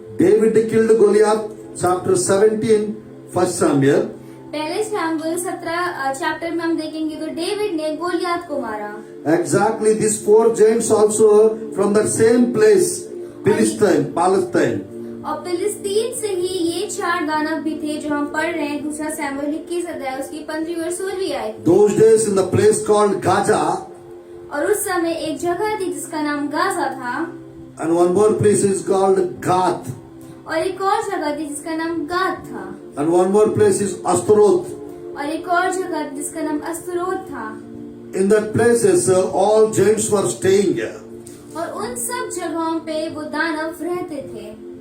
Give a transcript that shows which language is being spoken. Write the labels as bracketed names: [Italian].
[English] David killed Goliath, chapter 17, 1 Samuel. [Hindi] पहले शमूएल 17 chapter में हम देखेंगे तो डेविड ने गोलियत को मारा। [English] Exactly these 4 giants also from the same place, Palestine. [Hindi] और फिलिस्तीन से ही ये 4 दानव भी थे जो हम पढ़ रहे हैं। दूसरा शमूएल 21 अध्याय उसकी 15वीं और 16वीं आयत। [English] Those days in the place called Gaza. [Hindi] और उस समय एक जगह थी जिसका नाम गाजा था। [English] And one more place is called Gath. [Hindi] और एक और जगह थी जिसका नाम गाद था। [English] And one more place is Ashtaroth. [Hindi] और एक और जगह जिसका नाम अस्तरोत था। [English] In that places all giants were staying. [Hindi] और उन सब जगहों पे वो दानव रहते थे।